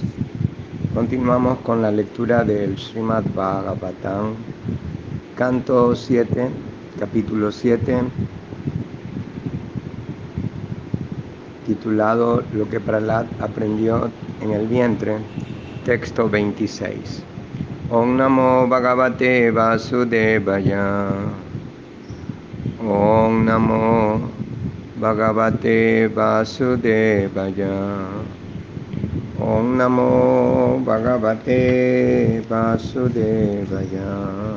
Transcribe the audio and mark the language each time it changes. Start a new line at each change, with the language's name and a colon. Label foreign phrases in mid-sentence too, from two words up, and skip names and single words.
Spanish: Continuamos con la lectura del Srimad Bhagavatam, canto 7, capítulo 7, titulado Lo que Prahlad aprendió en el vientre, texto 26.
Sanskrit: Om Namo Bhagavate Vasudevaya. Om Namo Bhagavate Vasudevaya. Om Namo Bhagavate Vasudevaya.